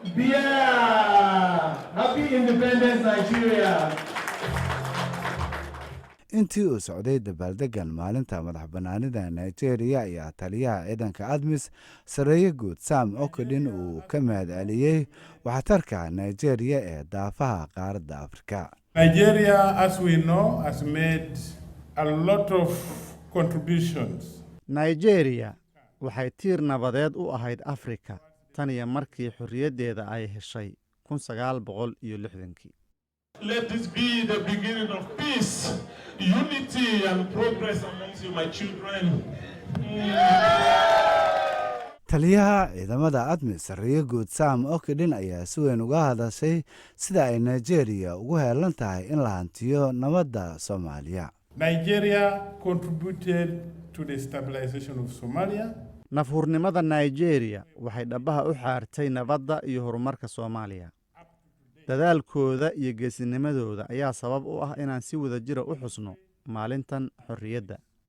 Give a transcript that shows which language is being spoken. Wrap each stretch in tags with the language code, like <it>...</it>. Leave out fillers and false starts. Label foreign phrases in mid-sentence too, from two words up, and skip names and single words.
<en>Happy Independence Nigeria!</en> <so>intii uu socday dabaaldegan maalinta madaxbannaanida Nigeria ayaa taliyaha ciidanka ADMIS Saraakiil Guud Sam Okodin uu ka mahadceliyey waxtarka Nigeria ee daafaha qaaradda Afrika.</so> <en>Nigeria, as we know, has made a lot of contributions.</en> <so>Nigeria waxay tiir nabadeed u ahayd Afrika tan iyo markii xorriyaddeeda ay heshay 1960.</so> <en>Let this be the beginning of peace, unity and progress amongst you, my children.</en> <so>taliyaha ciidamada ADMIS Saraakiil Guud Sam Okodin ayaa si weyn uga hadashay sida ay Nigeria ugu heelan tahay in la hantiyo nabadda Soomaaliya.</so> <en>Nigeria contributed to the stabilization of Somalia.</en> <so>nafhurnimada Nigeria waxay dhabaha u xaartay nabadda iyo horumarka Soomaaliya. dadaalkooda iyo geesinimadooda ayaa sabab u ah inaan si wada jira u xusno maalintan xorriyadda.</so>